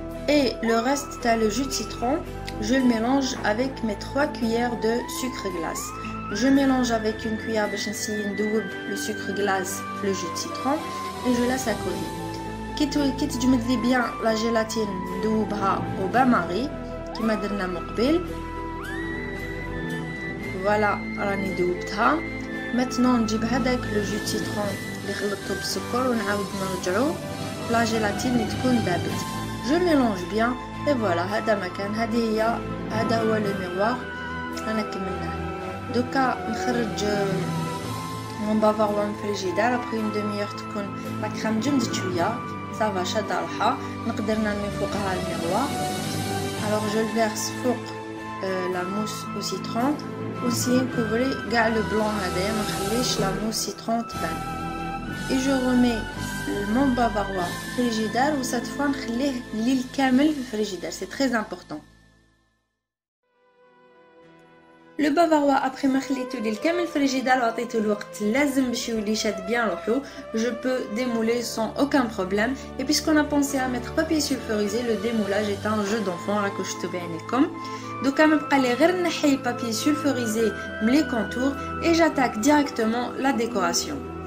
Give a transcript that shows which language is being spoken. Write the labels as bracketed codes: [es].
[fr] Et le reste, le jus de citron, je le mélange avec mes 3 cuillères de sucre glace. Je mélange avec une cuillère le sucre glace, le jus de citron et je laisse à coller. Quitte je mets bien la gélatine au bain-marie qui m'a donné مقبل. Voilà, [ar] راني دوبتها. [fr] Maintenant [ar] نجيب هذاك [fr] le jus de citron [ar] اللي خلطته بالسكر ونعاود نرجعوه [fr] la gélatine [ar] اللي تكون دابت. [fr] Je mélange bien et voilà, [ar] هذا مكان هذا هو [fr] le miroir. [ar] أنا كملناه. دوكا نخرج mon bavarois من الفريجيدير. [fr] après une demi-heure [ar] تكون [fr] la crème [ar] جمدت شويه. [fr] Ça va [ar] شادة روحها. نقدر نرمي فوقها الميروار. [fr] Alors je le verse [ar] فوق [fr] la mousse au citron. [ar] aussi نكوفري كاع le blanc هذايا ما نخليش la mousse citron تبان. [fr] et je remets mon bavarois [ar] في الفريجيدير و [fr] cette fois [ar] نخليه الليل كامل في الفريجيدير. [fr] c'est très important. Le bavarois [ar] après ما خليته ليل كامل في الفريجيدير وعطيته الوقت لازم باش يولي شاد [fr] bien [ar] روحو. [fr] je peux démouler sans aucun problème. et puisqu'on a pensé à mettre papier sulfurisé, le démoulage est un jeu d'enfant [ar] راكو شفتو بعينيكم. دوكا ما بقى لي غير نحي papier sulfurisé من les contours et [fr] j'attaque directement la décoration.